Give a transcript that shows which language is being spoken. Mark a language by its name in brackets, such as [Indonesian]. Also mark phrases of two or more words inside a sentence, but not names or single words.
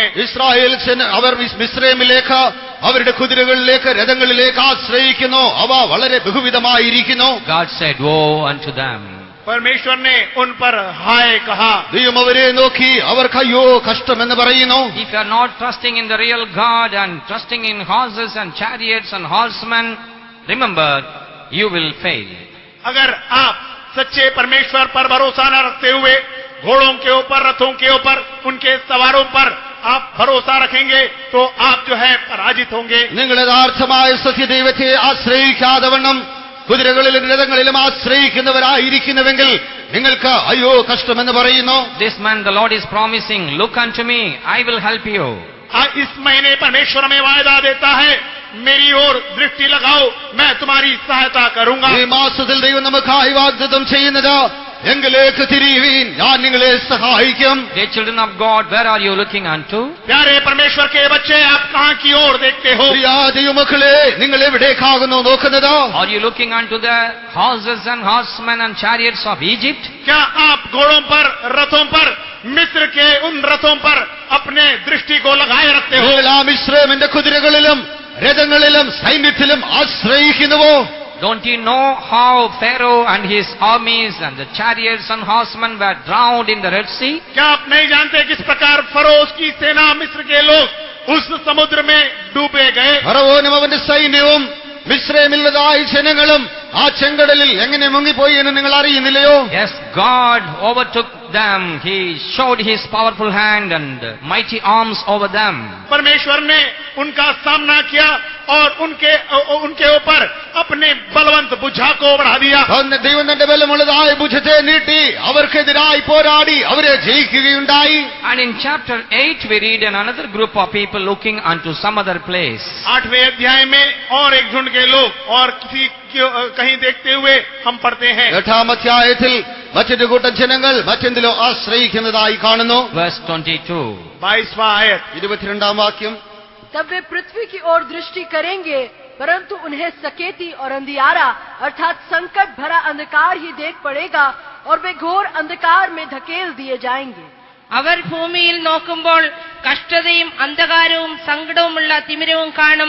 [Malayalam] ഇസ്രായേൽ അവർ മിസ്രൈമിലേക്ക് അവരുടെ കുതിരകളിലേക്ക് രഥങ്ങളിലേക്ക് ആശ്രയിക്കുന്നു. അവ വളരെ ബഹുവിധമായിരിക്കുന്നു. [English] God said, woe unto them. [Hindi] परमेश्वर ने उन पर हाय कहा। [Malayalam] ദൈവം അവരെ നോക്കി അവർക്ക് അയ്യോ കഷ്ടമെന്ന് പറയുന്നു. [English] If you are not trusting in the real God and trusting in horses and chariots and horsemen, remember, you will fail. [Hindi] अगर आप सच्चे परमेश्वर पर भरोसा न रखते हुए घोड़ों के ऊपर, रथों के ऊपर, उनके सवारों पर आप भरोसा रखेंगे तो आप जो है पराजित होंगे। [Malayalam] നിങ്ങൾ യഥാർത്ഥമായ സത്യദൈവത്തെ ആശ്രയിക്കാതെ വണ്ണം കുതിരകളിലും രഥങ്ങളിലും ആശ്രയിക്കുന്നവരായിരിക്കുന്നുവെങ്കിൽ നിങ്ങൾക്ക് അയ്യോ കഷ്ടമെന്ന് പറയുന്നു. [English] This man the Lord is promising, look unto me, I will help you. [Hindi] इस महीने परमेश्वर में वायदा देता है, मेरी ओर दृष्टि लगाओ, मैं तुम्हारी सहायता करूंगा। [Malayalam] ഈ മാസത്തിൽ ദൈവം നമുക്കായി വാഗ്ദത്തം ചെയ്യുന്നത് എങ്കിലേക്ക് തിരിയുവീൻ, ഞാൻ നിങ്ങളെ സഹായിക്കും. [English] Dear children of God, where are you looking unto? [Hindi] प्यारे परमेश्वर के बच्चे, आप कहां की ओर देखते हो? [Malayalam] പ്രിയ ദൈവമക്കളെ, നിങ്ങൾ എവിടേക്കാകുന്നു നോക്കുന്നത്? [English] Are you looking unto the horses and horsemen and chariots of Egypt? [Hindi] क्या आप घोड़ों पर, रथों पर मिस्र के उन रथों पर अपने दृष्टि को लगाए रखते हो? [Malayalam] നിങ്ങൾ ആ മിസ്രൈമിന്റെ കുതിരകളിലും രഥങ്ങളിലും സൈന്യത്തിലും ആശ്രയിക്കുന്നുവോ? [English] Don't you know how Pharaoh and his armies and the chariots and horsemen were drowned in the Red Sea? [Hindi] क्या आप नहीं जानते किस प्रकार फरोश की सेना, मिस्र के लोग उस समुद्र में डूबे गए? [Malayalam] ഫറവോനും അവന്റെ സൈന്യവും മിസ്രൈമിലുള്ളതായ ജനങ്ങളും ആ ചെങ്കടലിൽ എങ്ങനെ മുങ്ങിപ്പോയി എന്ന് നിങ്ങൾ അറിയുന്നില്ലയോ? [English] Yes, God overtook them. He showed his powerful hand and mighty arms over them. [Hindi] परमेश्वर ने उनका सामना किया और उनके ऊपर अपने बलवंत भुजा को बढ़ा दिया. [Malayalam] ദൈവം തന്റെ ബലമുള്ളതായ ഭുജത്തെ നീട്ടി അവർക്കെതിരായി പോരാടി അവരെ ജയിക്കുകയുണ്ടായി. [English] And in chapter 8 we read another group of people looking unto some other place. [Hindi] 8वें अध्याय में और एक झुंड के लोग और कहीं देखते हुए हम पढ़ते हैं. [Malayalam] 8ാം അധ്യായത്തിൽ മറ്റൊരു കൂട്ടം ജനങ്ങൾ മറ്റെന്തിലോ ആശ്രയിക്കുന്നതായി കാണുന്നു. [English] Verse 22. [Hindi] 22वां आयत. [Malayalam] 22ാം വാക്യം. [Hindi] तब वे पृथ्वी की ओर दृष्टि करेंगे, परंतु उन्हें सकेती और अंधियारा अर्थात संकट भरा अंधकार ही देख पड़ेगा और वे घोर अंधकार में धकेल दिए जाएंगे. [Malayalam] അവർ ഭൂമിയിൽ നോക്കുമ്പോൾ കഷ്ടതയും അന്ധകാരവും സങ്കടവുമുള്ള തിമിരവും കാണും.